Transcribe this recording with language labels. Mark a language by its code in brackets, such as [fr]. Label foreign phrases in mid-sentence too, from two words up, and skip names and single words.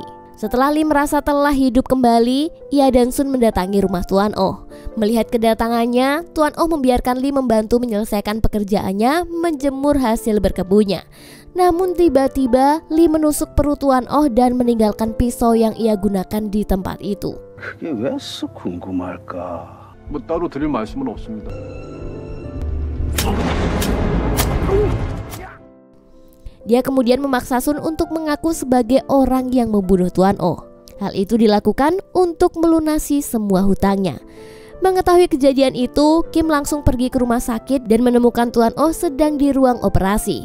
[id] Setelah Lee merasa telah hidup kembali, ia dan Sun mendatangi rumah Tuan Oh. Melihat kedatangannya, Tuan Oh membiarkan Lee membantu menyelesaikan pekerjaannya menjemur hasil berkebunnya. Namun tiba-tiba Lee menusuk perut Tuan Oh dan meninggalkan pisau yang ia gunakan di tempat itu. [ko] 그게 왜 썩 궁금할까? 뭐 따로 드릴 말씀은 없습니다. [id] Dia kemudian memaksa Sun untuk mengaku sebagai orang yang membunuh Tuan Oh. Hal itu dilakukan untuk melunasi semua hutangnya. Mengetahui kejadian itu, Kim langsung pergi ke rumah sakit dan menemukan Tuan Oh sedang di ruang operasi.